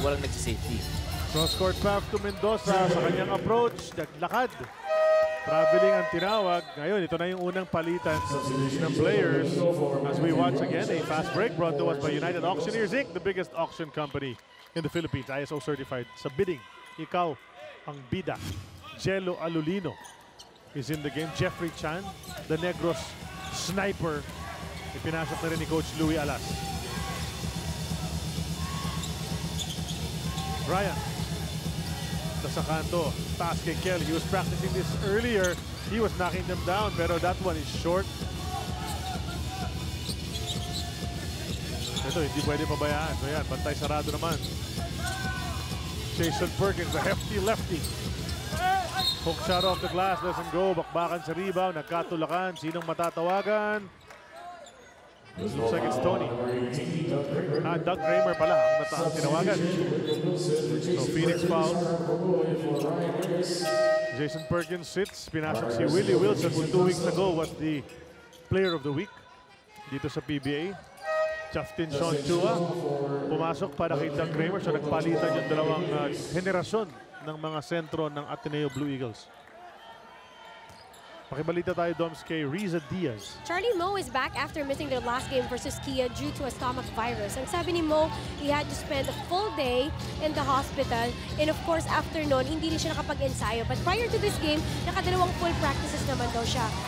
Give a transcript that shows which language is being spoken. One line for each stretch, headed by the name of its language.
Filipino: Walang nagsisafety.
English: Cross-court pass to Mendoza
Filipino: sa kanyang
English: approach.
Filipino: Naglakad. Traveling ang tinawag. Ngayon, ito na yung unang palitan ng players.
English: As we watch again, a fast break brought to us by United Auctioneers Inc., the biggest auction company in the Philippines. ISO certified.
Filipino: Sa bidding, ikaw ang bida.
English: Jello Alulino is in the game. Jeffrey Chan, the Negros sniper.
Filipino: Ipinasok na rin ni Coach Louis Alas.
English: Ryan.
Filipino: Sa kanto, taas kay
English: Kelly. He was practicing this earlier. He was knocking them down,
Filipino: pero
English: that one is short.
Filipino: Ito, hindi pwede pabayaan. So yan, bantay sarado naman. Jason Perkins,
English: a hefty lefty. Hook shot off the glass, doesn't go.
Filipino: Bakbakan sa rebound, nagkatulakan. Sinong matatawagan?
English: Looks like it's Tony.
Filipino: Doug Kramer pala ang tinawagan.
English: So Phoenix foul. Jason Perkins sits.
Filipino: Pinasok si
English: Willie Wilson, who 2 weeks ago was the player of the week
Filipino: dito sa
English: PBA.
Filipino: Justin Sean Chua pumasok para kay Doug Kramer. So nagpalitan yung dalawang henerasyon ng mga sentro ng Ateneo Blue Eagles. Pakibalita tayo, Doms, kay Riza Diaz.
English: Charlie Mo is back after missing their last game versus Kia due to a stomach virus.
Filipino: Ang sabi ni
English: Mo, he had to spend a full day in the hospital. And of course, after noon,
Filipino: hindi rin siya nakapag-ensayo.
English: But prior to this game,
Filipino: nakadalawang
English: full practices
Filipino: naman daw siya.